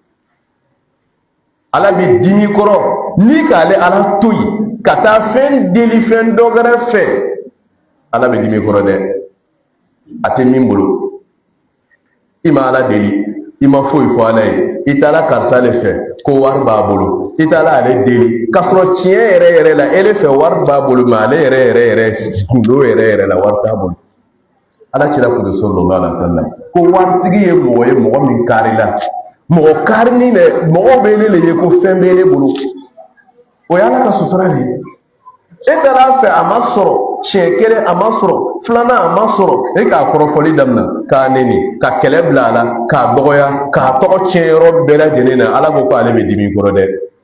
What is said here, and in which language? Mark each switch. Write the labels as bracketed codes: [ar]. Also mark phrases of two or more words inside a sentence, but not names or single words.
[bm] Ala bɛ dimi kɔrɔ ni k'ale Ala to yen ka taa fɛn deli fɛn dɔ wɛrɛ fɛ Ala bɛ dimi kɔrɔ dɛ a tɛ min bolo i ma Ala deli i ma foyi fɔ Ala ye i taara karisa le fɛ ko wari b'a bolo i taara ale deli k'a sɔrɔ tiɲɛ yɛrɛ yɛrɛ la ele fɛ wari b'a bolo mais ale yɛrɛ gundo yɛrɛ la wari t'a bolo ala kira ko [ar] صلى الله عليه وسلم [bm] ko wartigi ye mɔgɔ min karila mɔgɔ karini ne mɔgɔ bɛ ne le ye ko fɛn bɛ ne bolo o ye ala ka sutura de ye e taara fɛ a ma sɔrɔ siɲɛ kelen a ma sɔrɔ filanan a ma sɔrɔ e k'a kɔrɔfɔli daminɛ k'a neni ka kɛlɛ bila a la k'a dɔgɔya k'a tɔgɔ tiɲɛ yɔrɔ bɛɛ lajɛlen na ala ko k'ale bɛ dimi kɔrɔ dɛ